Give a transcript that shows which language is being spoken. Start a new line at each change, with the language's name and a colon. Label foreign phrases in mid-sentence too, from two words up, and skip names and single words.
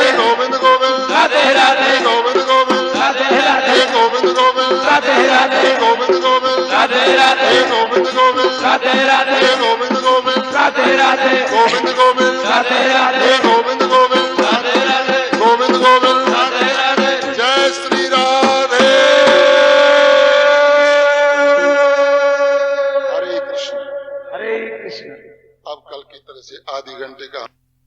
Hindi: गोविंद गोविंद राधे राधे गोविंद गोविंद राधे राधे गोविंद गोविंद राधे राधे गोविंद गोविंद राधे राधे गोविंद गोविंद राधे राधे गोविंद गोविंद राधे राधे गोविंद गोविंद राधे राधे गोविंद गोविंद राधे राधे गोविंद गोविंद राधे राधे जय श्री राधे हरे कृष्ण। हरे कृष्ण। अब कल की तरह से आधे घंटे का